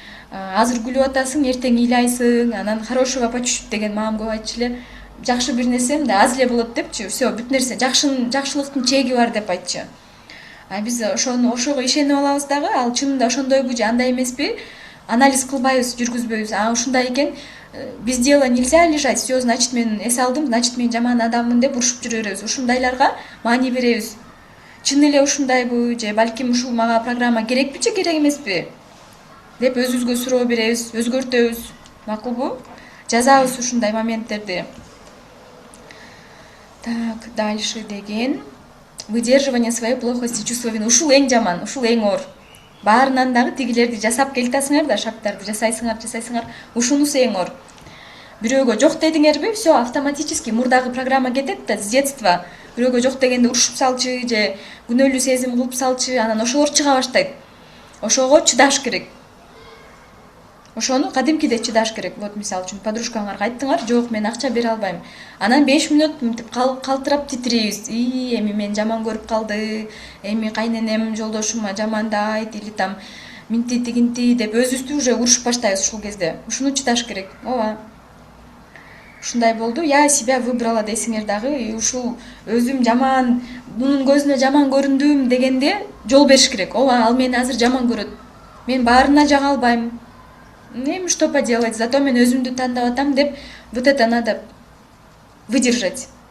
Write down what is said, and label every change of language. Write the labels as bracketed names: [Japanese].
[Kyrgyz] Азыр күлүп атасың, эртең ыйлайсың, анан [Russian] хорошего почувствовать [Kyrgyz] деген мамам көп айтчу эле. Жакшы бир нерсе мындай аз эле болот депчи. Все, бүт нерсе жакшылыктын чеги бар деп айтчу. Биз ошого ишенип алабыз дагы, ал чынында ошондойбу же андай эмеспи? Анализ кылбайбыз, жүргүзбөйбүз. Ушундай экен, [Russian] без дела нельзя лежать, [Kyrgyz] все, значит мен эс алдым, значит мен жаман адаммын деп урушуп жүрө беребиз. Ушундайларга маани беребиз. Чын эле ушундайбы же балким ушул мага программа керекпи же керек эмеспи деп өзүбүзгө суроо беребиз, өзгөртөбүз. Макулбу? Жазабыз ушундай моменттерди. [Russian] Так, дальше [Kyrgyz] деген [Russian] выдерживание своей плохости, чувства вины. [Kyrgyz] Ушул эң жаман, ушул эң оор. Баарынан дагы тигилерди жасап келатасыңар да, шарттарды жасайсыңар. Ушунусу эң оор. Бирөөгө жок дедиңерби, все, автоматически мурдагы программа кетет да, [Russian] с детства. [Kyrgyz] Бирөөгө жок дегенде урушуп салчы же күнөөлүү сезим кылып салчы, анан ошолор чыга баштайт. Ошого чыдаш керек. ошону кадимкидей чыдаш керек. Вот мисалы үчүн подружкаңарга айттыңар, жок мен акча бере албайм. Анан 5 мүнөт мынтип калтырап титирейбиз. Эми мен жаман көрүп калды, эми кайненем жолдошума жамандайт или там минти тигинти деп өзүбүздү уже урушуп баштайбыз ушул кезде. Ушуну чыдаш керек. Ооба. Ушундай болду. [Russian] Я себя выбрала [Kyrgyz] десеңер дагы, и ушул өзүм жаман, мунун көзүнө жаман көрүндүм дегенде жол бериш керек. Ооба, ал мени азыр жаман көрөт. Мен баарына жага албайм. [Russian] Эми что поделать, зато [Kyrgyz] мен өзүмдү тандап атам деп [Russian] вот это надо выдержать.